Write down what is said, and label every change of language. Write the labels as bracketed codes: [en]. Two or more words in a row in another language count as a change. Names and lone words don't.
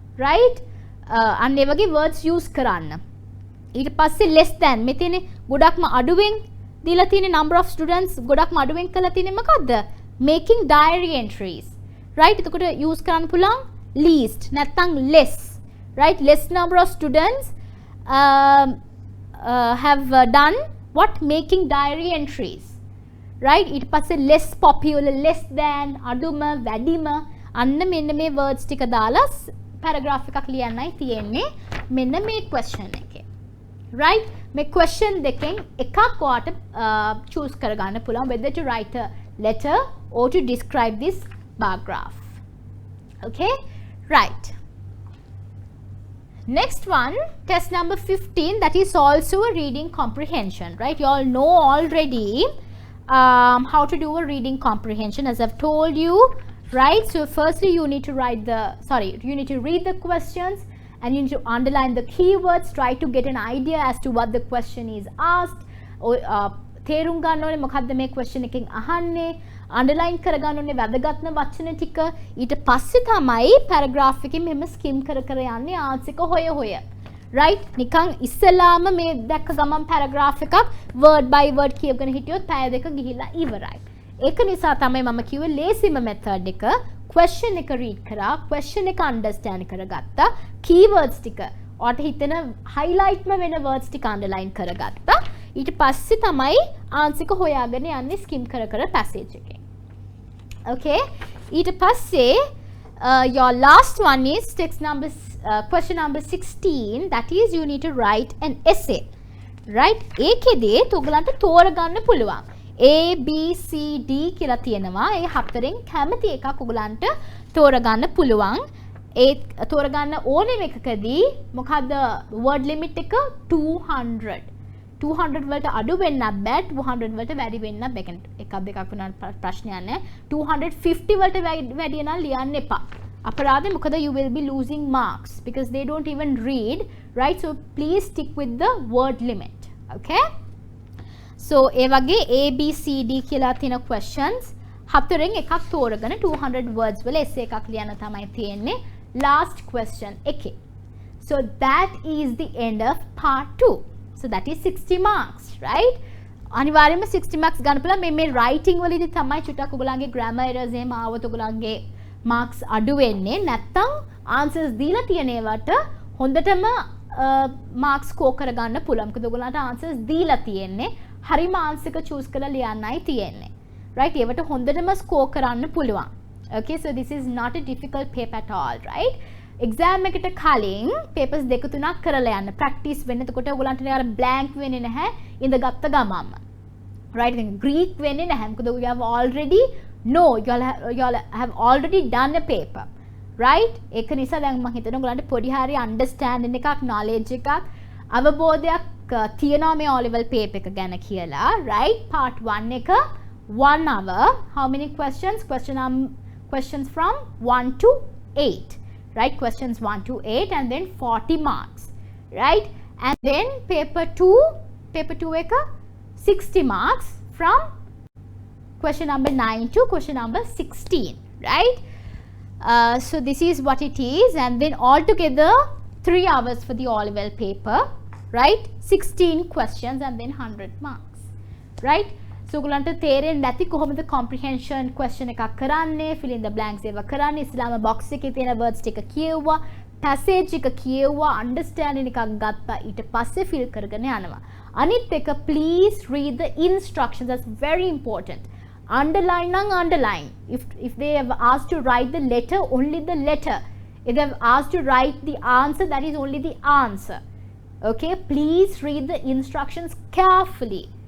[si] අන්න ඒ වගේ [en] words use [si] කරන්න. ඊට පස්සේ [en] less than [si] මේ තියෙන්නේ ගොඩක්ම අඩුවෙන් දීලා තියෙන [en] number of students [si] ගොඩක්ම අඩුවෙන් කරලා තියෙන්නේ මොකද්ද? [en] making diary entries. right? [si] එතකොට use කරන්න පුළුවන් least නැත්නම් [en] less. right? less number of students have done what? making diary entries. right? [si] ඊට පස්සේ [en] less popular, less than, [si] අඩුම, වැඩිම අන්න මෙන්න මේ words ටික දාලා paragraph එකක් ලියන්නයි තියෙන්නේ මෙන්න මේ question එකේ. [en] right? [si] මේ question දෙකෙන් එකක් ඔයාට choose කරගන්න පුළුවන් [en] whether to write a letter or to describe this bar graph. okay? right. Next one, test number 15, that is also a reading comprehension. right? You all know already how to do a reading comprehension as I've told you. right? So firstly you need to you need to read the questions and you need to underline the keywords, try to get an idea as to what the question is asked. [si] තේරුම් ගන්න ඕනේ මොකද්ද මේ question එකෙන් අහන්නේ, underline කරගන්න ඕනේ වැදගත්ම වචන ටික. ඊට පස්සේ තමයි paragraph එකේ මෙහෙම skim කර කර යන්නේ answer එක හොය හොය. right? නිකන් ඉස්සෙල්ලාම මේ දැක්ක ගමන් paragraph එකක් [en] word by word [si] කියවගෙන හිටියොත් පැය දෙක ගිහිල්ලා ඉවරයි. ඒක නිසා තමයි මම කිව්වේ ලේසිම method එක question එක read කරා, question එක understand කරගත්තා, keywords ටික ඔයාට හිතෙන highlightම වෙන words ටික underline කරගත්තා. ඊට පස්සේ තමයි answer එක හොයාගෙන යන්නේ skim කර කර passage එකෙන්. okay? ඊට පස්සේ [en] your last one is question number 16, that is you need to write an essay. right? [si] ඒකෙදී ඔයගලන්ට තෝරගන්න පුළුවන්. A, B, C, D කියලා තියෙනවා. ඒ හතරෙන් කැමති එකක් ඔයගලන්ට තෝරගන්න පුළුවන්. ඒ තෝරගන්න ඕනෙම එකකදී මොකද්ද word limit එක 200. 200 වලට අඩු වෙන්නත් බෑ, 200 වලට වැඩි වෙන්නත් බෑ. එකක් දෙකක් වුණාට ප්‍රශ්නයක් නැහැ. 250 වලට වැඩි නම් ලියන්න එපා. අපරාධේ මොකද [en] you will be losing marks because they don't even read. right? So please stick with the word limit. okay? so [si] ඒ වගේ A, B, C, D කියලා තියෙන questions හතරෙන් එකක් තෝරගෙන 200 words වල essay එකක් ලියන්න තමයි තියෙන්නේ [en] last question [si] එකේ. [en] so that is the end of part 2. so that is 60 marks. right? [si] අනිවාර්යයෙන්ම 60 marks ගන්න පුළුවන්. මේ writing වලදී තමයි චුට්ටක් ඔයගලන්ගේ [en] grammar errors [si] එහෙම ආවොත් ඔයගලන්ගේ marks අඩු වෙන්නේ. නැත්තම් answers දීලා තියෙන ඒවට හොඳටම [en] marks score [si] කරගන්න පුළුවන්. මොකද ඔයගලන්ට answers දීලා තියෙන්නේ. හරිම answer එක choose කරලා ලියන්නයි තියෙන්නේ. right? ඒවට හොඳටම score කරන්න පුළුවන්. [en] okay? so this is not a difficult paper at all. [si] right? exam එකට කලින් papers දෙක තුනක් කරලා යන්න practice වෙන්න. එතකොට ඔයගලන්ට අර blank වෙන්නේ නැහැ ඉඳගත්ත ගමන්ම. right? ඉතින් Greek වෙන්නේ නැහැ. [en] මොකද you have already you all have already done a paper. right? [si] ඒක නිසා දැන් මම හිතනවා ඔයගලන්ට පොඩි හරි understanding එකක් knowledge එකක් අවබෝධයක් තියෙනවා මේ [en] O level paper [si] එක ගැන කියලා. right? [en] part 1 එක 1 hour. how many questions? questions from 1 to 8. right? questions 1 to 8 and then 40 marks. right? and then paper 2 එක 60 marks from question number 9 to question number 16. right? so this is what it is, and then altogether 3 hours for the O level paper. right? 16 questions and then 100 marks. right? so [si] ඔයගලන්ට තේරෙන්නේ නැති කොහොමද [en] comprehension question [si] එකක් කරන්නේ, [en] fill in the blanks [si] ඒවා කරන්නේ, ඉස්ලාම box එකේ තියෙන words ටික කියවුවා, passage එක කියවුවා, understanding එකක් ගත්තා, ඊට පස්සේ fill කරගෙන යනවා. [en] අනිත් එක please read the instructions. that's very important. underline and underline. if they have asked to write the letter, only the letter. if they have asked to write the answer, that is only the answer. okay? please read the instructions carefully.